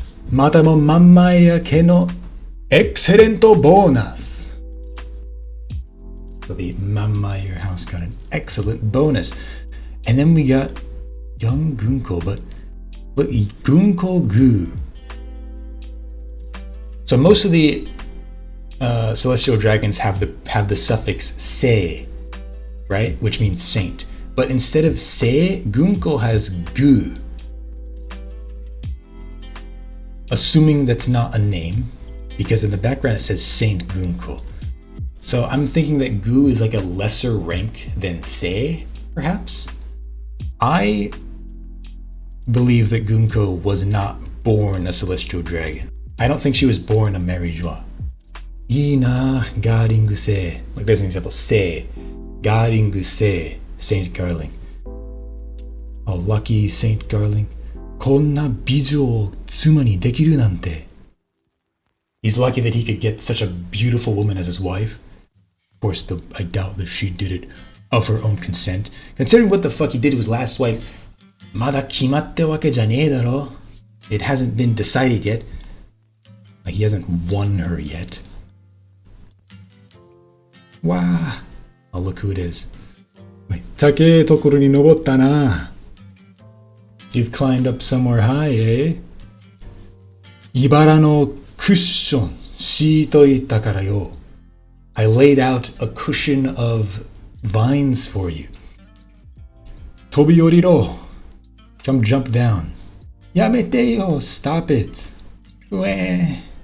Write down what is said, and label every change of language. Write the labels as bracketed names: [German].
[Japanese] またもまんまやけの [English] excellent bonus. So the Mamma, your house got an excellent bonus. And then we got young Gunko, but look, Gunko Gu. So most of the celestial dragons have the suffix se, right? Which means saint. But instead of se, Gunko has gu. Assuming that's not a name, because in the background it says Saint Gunko. So I'm thinking that gu is like a lesser rank than se, perhaps? I believe that Gunko was not born a celestial dragon. I don't think she was born a Mary Joie. Ina Garingu se. Like there's an example. Se. Garingu se. Saint Garling. Oh, lucky Saint Garling. [Japanese] こんな美女を妻にできるなんて. [English] He's lucky that he could get such a beautiful woman as his wife. Of course, I doubt that she did it of her own consent. Considering what the fuck he did to his last wife, [Japanese] まだ決まってわけじゃねえだろ. [English] It hasn't been decided yet. Like he hasn't won her yet. Wow. Oh, look who it is. [Japanese] 高いところに登ったな. [English] You've climbed up somewhere high, eh? [Japanese] 茨のクッション敷いといたからよ. [English] I laid out a cushion of vines for you. [Japanese] 飛び降りろ. [English] Come jump down. [Japanese] やめてよ. [English] Stop it. うえ.